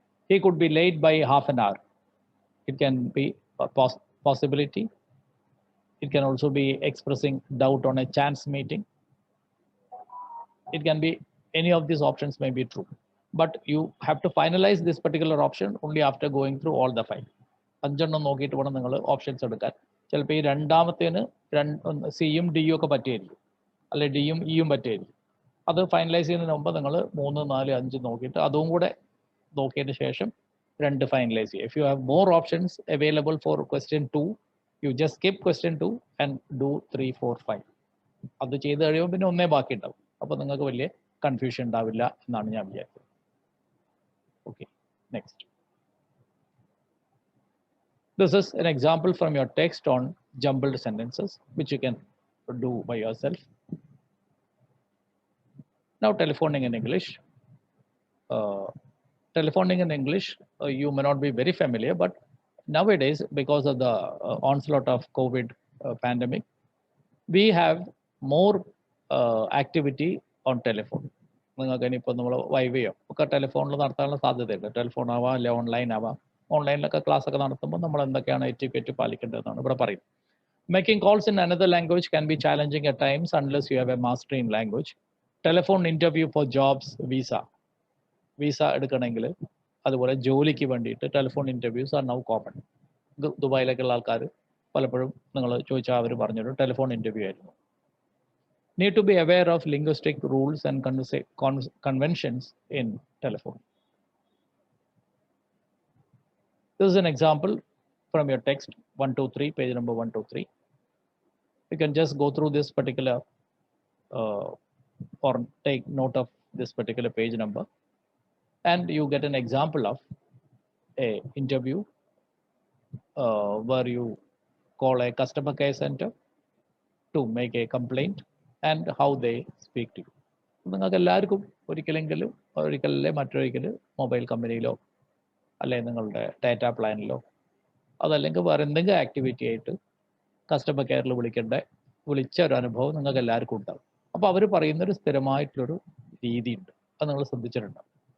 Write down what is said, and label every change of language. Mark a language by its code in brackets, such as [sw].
[en] He could be late by half an hour. It can be a possibility. It can also be expressing doubt on a chance meeting. It can be any of these options may be true. But you have to finalize this particular option only after going through all the 5. [ml] അഞ്ചെണ്ണം നോക്കിയിട്ട് വേണം നിങ്ങൾ options എടുക്കാൻ. ചിലപ്പോൾ ഈ രണ്ടാമത്തേന് സിയും ഡിയും ഒക്കെ പറ്റിയായിരിക്കും, അല്ലെ ഡിയും ഇയും പറ്റിയായിരിക്കും. അത് ഫൈനലൈസ് ചെയ്യുന്നതിന് മുമ്പ് നിങ്ങൾ 3, 4, 5 നോക്കിയിട്ട് അതും കൂടെ നോക്കിയതിന് ശേഷം 2 ഫൈനലൈസ് ചെയ്യുക. [en] If you have more options available for question 2, you just skip question 2 and do 3, 4, 5. [ml] അത് ചെയ്ത് കഴിയുമ്പോൾ പിന്നെ ഒന്നേ ബാക്കി ഉണ്ടാവും. അപ്പോൾ നിങ്ങൾക്ക് വലിയ കൺഫ്യൂഷൻ ഉണ്ടാവില്ല എന്നാണ് ഞാൻ വിചാരിക്കുന്നത്. [en] Okay, next. This is an example from your text on jumbled sentences, which you can do by yourself. Now, telephoning in English. Telephoning in English, you may not be very familiar, but nowadays, because of the onslaught of COVID pandemic, we have more activity on telephone. [ml] നിങ്ങൾക്ക് ഇനിയിപ്പോൾ നമ്മൾ വൈവയോ ഒക്കെ ടെലിഫോണിൽ നടത്താനുള്ള സാധ്യതയുണ്ട്. Telephone ആവാം, അല്ലെ online ആവാം. ഓൺലൈനിലൊക്കെ ക്ലാസ് ഒക്കെ നടത്തുമ്പോൾ നമ്മൾ എന്തൊക്കെയാണ് എറ്റിക്വറ്റ് പാലിക്കേണ്ടതെന്നാണ് ഇവിടെ പറയുന്നത്. [en] Making calls in another language can be challenging at times unless you have a mastery in language. Telephone interview for jobs, [ml] visa എടുക്കണമെങ്കിൽ, അതുപോലെ ജോലിക്ക് വേണ്ടിയിട്ട് [en] Telephone interviews are now common. [ml] ദുബായിലൊക്കെയുള്ള ആൾക്കാർ പലപ്പോഴും നിങ്ങൾ ചോദിച്ചാൽ അവർ പറഞ്ഞൊരു ടെലിഫോൺ ഇന്റർവ്യൂ ആയിരുന്നു. [en] Need to be aware of linguistic rules and conventions in telephone. This is an example from your text 123, page number 123. You can just go through this particular or take note of this particular page number, and you get an example of a interview where you call a customer care center to make a complaint and how they speak to you. [ml] നിങ്ങൾക്ക് എല്ലാവർക്കും ഒരിക്കലല്ലേ മറ്റൊരിക്കൽ mobile കമ്പനിയിലോ അല്ലെങ്കിൽ നിങ്ങളുടെ data പ്ലാനിലോ അതല്ലെങ്കിൽ വേറെ എന്തെങ്കിലും activity ആയിട്ട് customer കെയറിൽ വിളിച്ച ഒരു അനുഭവം നിങ്ങൾക്ക് എല്ലാവർക്കും ഉണ്ടാവും. അപ്പോൾ അവർ പറയുന്നൊരു സ്ഥിരമായിട്ടുള്ളൊരു രീതിയുണ്ട്, അത് നിങ്ങൾ ശ്രദ്ധിച്ചിട്ടുണ്ടാവും.